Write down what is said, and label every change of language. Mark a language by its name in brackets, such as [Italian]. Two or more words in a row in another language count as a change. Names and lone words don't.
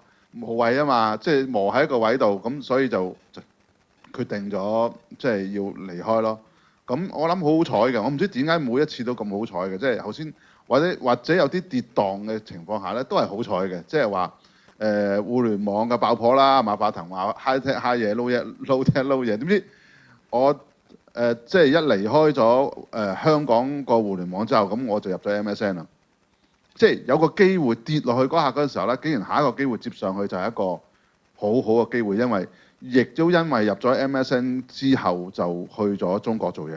[Cantonese] 無謂啊嘛，即係磨喺一個位度，咁所以就決定咗即係要離開咯。咁我諗好好彩嘅，我唔知點解每一次都咁好彩嘅，即係頭先或者有啲跌宕嘅情況下咧，都係好彩嘅，即係話互聯網嘅爆破啦，馬化騰話 [English] high tech high [Cantonese] 嘢， [English] low tech low [Cantonese] 嘢，點知我即係一離開咗香港個互聯網之後，咁我就入咗 MSN 啦。即係有個機會跌落去嗰下嗰陣時候咧，竟然下一個機會接上去就係一個好好嘅機會，因為亦都因為入咗 MSN 之後就去咗中國做嘢啦。